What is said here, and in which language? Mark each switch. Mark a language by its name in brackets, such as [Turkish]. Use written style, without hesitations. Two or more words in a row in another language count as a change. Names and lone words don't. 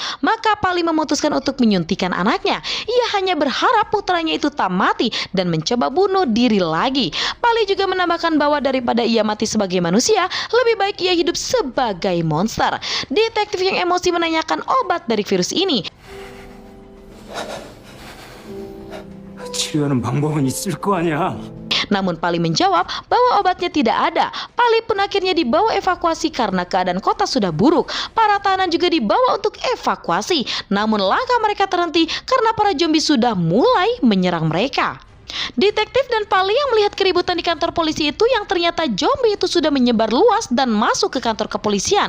[Indonesian] Maka Pali memutuskan untuk menyuntikkan anaknya. Ia hanya berharap putranya itu tak mati dan mencoba bunuh diri lagi. Pali juga menambahkan bahwa daripada ia mati sebagai manusia, lebih baik ia hidup sebagai monster. Detektif yang emosi menanyakan obat dari virus ini. [Korean] 치료하는 방법은 있을 거 아니야. [Indonesian] Namun Pali menjawab bahwa obatnya tidak ada. Pali pun akhirnya dibawa evakuasi karena keadaan kota sudah buruk. Para tahanan juga dibawa untuk evakuasi. Namun langkah mereka terhenti karena para zombie sudah mulai menyerang mereka. Detektif dan Pali yang melihat keributan di kantor polisi itu yang ternyata zombie itu sudah menyebar luas dan masuk ke kantor kepolisian.